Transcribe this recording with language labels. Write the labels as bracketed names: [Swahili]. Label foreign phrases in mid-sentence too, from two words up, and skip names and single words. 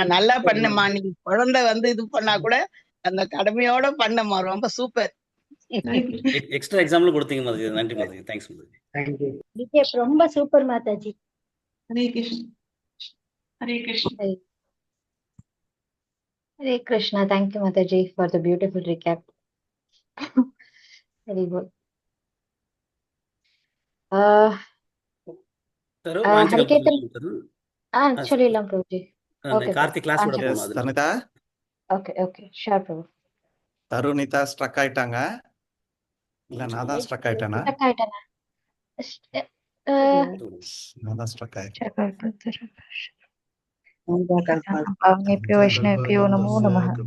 [Tamil] நல்லா பண்ணமா, நீ குழந்தை வந்து இது பண்ணா கூட அந்த கடமையோட பண்ணமா, ரொம்ப சூப்பர். [English] extra example [Tamil] கொடுத்தீங்க மாதாஜி. நன்றி மாதாஜி. தேங்க்ஸ் மாதாஜி. ரொம்ப சூப்பர் மாதாஜி. ஹரே கிருஷ்ணா. ஹரே கிருஷ்ணா. [English] ஹரே கிருஷ்ணா. thank you Mataji for the beautiful recap. Very good. [Tamil] சொல்லிடலாம் பிரபுஜி. கார்த்திக் கிளாஸ் விட போறோம். தருணிதா. [English] okay sure பிரபு. [Tamil] தருணிதா ஸ்ட்ரக் ஆயிட்டாங்க. இல்ல நான் தான் ஸ்ட்ரக் ஆயிட்டேனா? நான் தான் ஸ்ட்ரக் ஆயிட்டேன். [Sanskrit] पावनेभ्यो वैष्णवेभ्यो नमो नमः.